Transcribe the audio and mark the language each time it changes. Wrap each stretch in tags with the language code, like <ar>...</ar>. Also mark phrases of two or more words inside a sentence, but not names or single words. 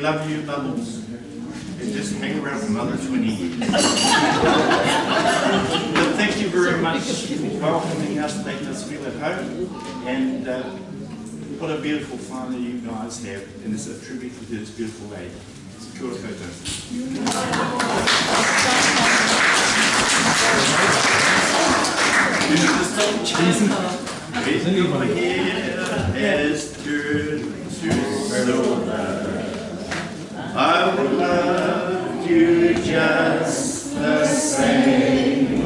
<en>We love you, Bubbles. And just just hang around for another 20 years. But thank you very much for welcoming us, making us feel at home, and what a beautiful father you guys have, and it's a tribute to this beautiful lady.</en> <mi>Kia ora koutou.</mi> <en>Over here has turned to silver. I will love you just the same.</en>